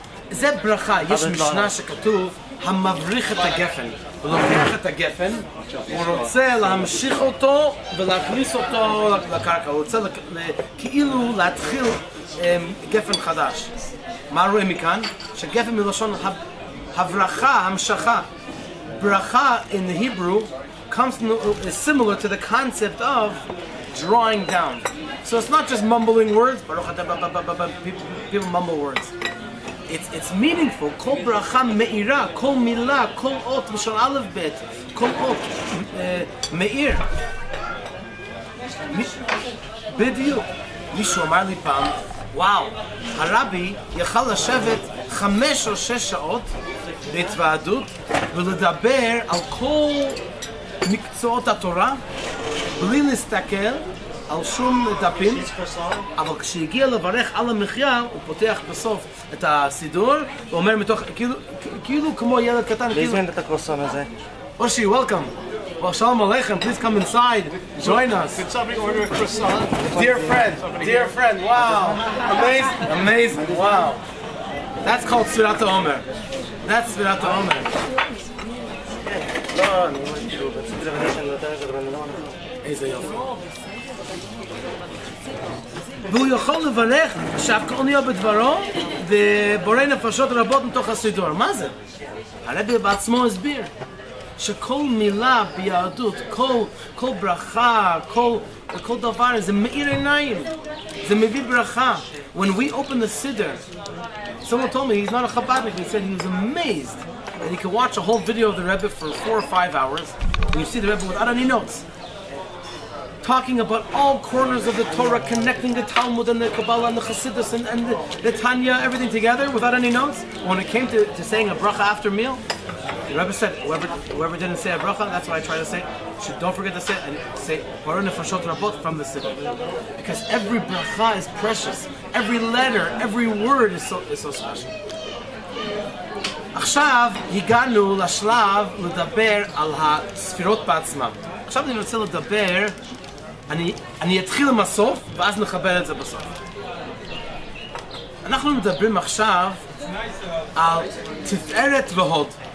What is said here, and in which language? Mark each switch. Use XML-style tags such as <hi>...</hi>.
<he>זה ברכה, יש משנה שכתוב, המבריך את הגפן. הוא לוקח את הגפן, הוא רוצה להמשיך אותו ולהכניס אותו לקרקע, הוא רוצה כאילו להתחיל גפן חדש. מה רואים מכאן? שגפן מלשון הברכה, המשכה.</he> <en>ברכה in the Hebrew is similar to the concept of drawing down. So it's not just mumbling words, people mumble words. It's meaningful.</en> <he>Kol bracha me'ira, kol milah, kol ot, mishal aleph bet, kol ot, me'ir. בדיוק. מישהו אמר לי פעם, וואו, הרבי יכל לשבת 5 או 6 שעות בהתוועדות ולדבר על כל מקצועות התורה בלי להסתכל על שום דפים, אבל כשהגיע לברך על המחיה, הוא פותח בסוף את הסידור, ואומר מתוך, כאילו כמו ילד קטן, כאילו... להזמין את הקרוסון הזה.</he> <en>Oshi, welcome. Well, shalom aleichem, please come inside, join us. Could somebody order a croissant? Dear friend, wow. Amazing, wow. That's called Sfirat HaOmer. That's Sfirat HaOmer.</en> <he>לא, אני אומר כאילו, רציתי לבדל שאני יותר את זה, אבל אני לא אומר. איזה יופי. והוא יכול לברך שהכל נהיה בדברו ובורא נפשות רבות מתוך הסידור. מה זה? הרבי בעצמו הסביר שכל מילה ביהדות, כל ברכה, כל דבר, זה מאיר עיניים, זה מביא ברכה.</he> <en>When we open the siddur, someone told me he's not a Chabadnik, he said he was amazed that he could watch a whole video of the Rebbe for 4 or 5 hours, and you see the Rebbe without any notes, talking about all corners of the Torah, connecting the Talmud and the Kabbalah and the Chassidus and the Tanya, everything together without any notes. When it came to saying a bracha after meal, the Rebbe said, whoever didn't say a bracha, that's what I try to say, don't forget to say it, and say Baruch Nefashot Rabot from the siddur. Because every bracha is precious. Every letter, every word is so special.</en> <he>עכשיו הגענו לשלב לדבר על הספירות בעצמם. עכשיו אני רוצה לדבר, אני אתחיל עם הסוף ואז נחבר את זה בסוף. אנחנו מדברים עכשיו על תפארת והוד.</he>